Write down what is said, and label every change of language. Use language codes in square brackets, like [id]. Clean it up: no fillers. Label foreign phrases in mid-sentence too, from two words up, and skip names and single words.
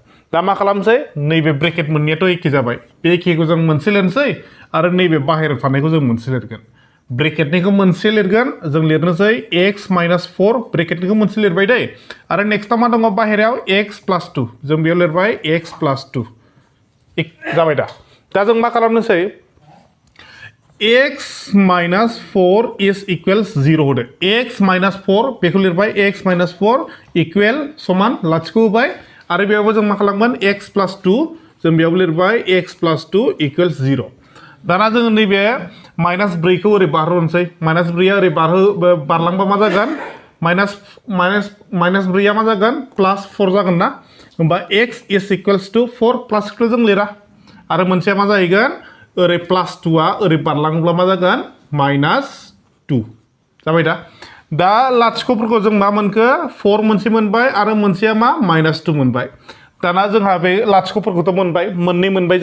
[brx] दा मा खालामसै नैबे ब्रेकेट मोननैयाथ' एखे जाबाय बे एखेखौ जों मोनसे लिरनोसै आरो नैबे बाहेरायाव थानायखौ जों मोनसे लिरगोन ब्रेकेटनिखौ मोनसे लिरगोन जों लिरनोसै x - 4 ब्रेकेटनिखौ मोनसे लिरबाय दै आरो नेक्स्टआव मा दङ बाहेरायाव x + 2 जों बेयाव लिरबाय x + 2 जाबाय दा जों मा खालामनोसै x - 4 [en] is equals [brx] 0 होदो x - 4 बेखौ लिरबाय x - 4 इक्वेल समान लाथिख' होबाय आरो बेयावबो जों मा खालामगोन x + 2 जों बेयाव लिरबाय x + 2 इक्वेल्स 0 दाना जोङो नैबे -4 खौ ओरै बारहोनोसै -4 आ ओरै बारलांबा मा जागोन -4 आ मा जागोन +4 जागोन ना होमबा x [en] is equals to [brx] 4 प्लासखौ जों लिरा आरो मोनसेया मा जाहैगोन ओरै +2 आ ओरै बारलाङोब्ला मा जागोन -2 जाबाय दा लाथिख'फोरखौ जों मा मोनखो 4 मोनसे मोनबाय आरो मोनसेया मा -2 मोनबाय दाना जोंहा बे लाथिख'फोरखौथ' मोनबाय मोननै मोनबाय